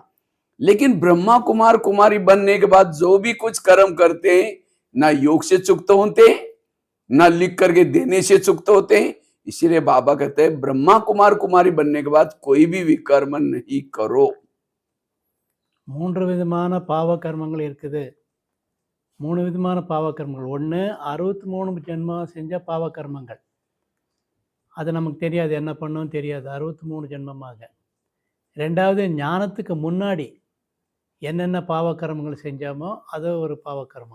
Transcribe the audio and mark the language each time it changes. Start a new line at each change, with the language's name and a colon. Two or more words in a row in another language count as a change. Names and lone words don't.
Hindi: लेकिन ब्रह्मा कुमार कुमारी बनने के बाद जो भी कुछ कर्म करते हैं ना योग से चुकते होते, ना लिख करके देने से चुकते होते हैं। इसीलिए बाबा कहते हैं ब्रह्मा कुमार कुमारी बनने के बाद कोई भी विकर्म नहीं करो।
Tamil: 3 விதமான பாவ கர்மங்கள் இருக்குது. 3 விதமான பாவ கர்மங்கள். ஒன்று 63 ஜென்மம் செஞ்ச பாவ கர்மங்கள். அது நமக்கு தெரியாது, என்ன பண்ணவும் தெரியாது 63 ஜென்மமாக. ரெண்டாவது ஞானத்துக்கு முன்னாடி என்னென்ன பாவ கர்மங்கள் செஞ்சோமோ அது ஒரு பாவ கர்மம்.